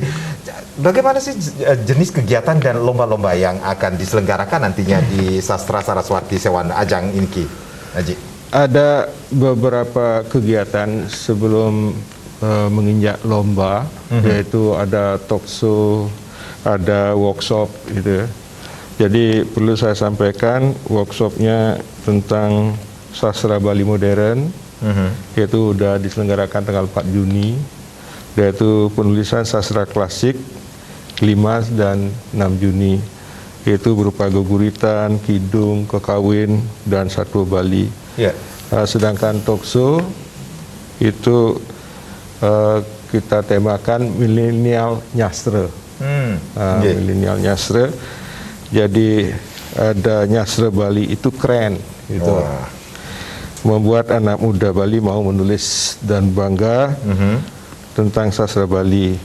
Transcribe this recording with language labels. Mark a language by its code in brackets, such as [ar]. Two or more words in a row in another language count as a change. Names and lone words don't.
[id] Bagaimana sih jenis kegiatan dan lomba-lomba yang akan diselenggarakan nantinya di Sastra Saraswati Sewana ajang ini, Ki Haji? Ada beberapa kegiatan sebelum menginjak lomba, yaitu ada [en] talk show, [id] ada workshop gitu. Jadi perlu saya sampaikan workshopnya tentang sastra Bali modern, yaitu sudah diselenggarakan tanggal 4 Juni, yaitu penulisan sastra klasik 5 dan 6 Juni, yaitu berupa guguritan, kidung, kekawin, dan satwa Bali. Sedangkan Tokso itu kita temakan milenial nyastra. Milenial nyastra. Jadi ada nyastra Bali itu keren gitu. Membuat anak muda Bali mau menulis dan bangga tentang sastra Bali.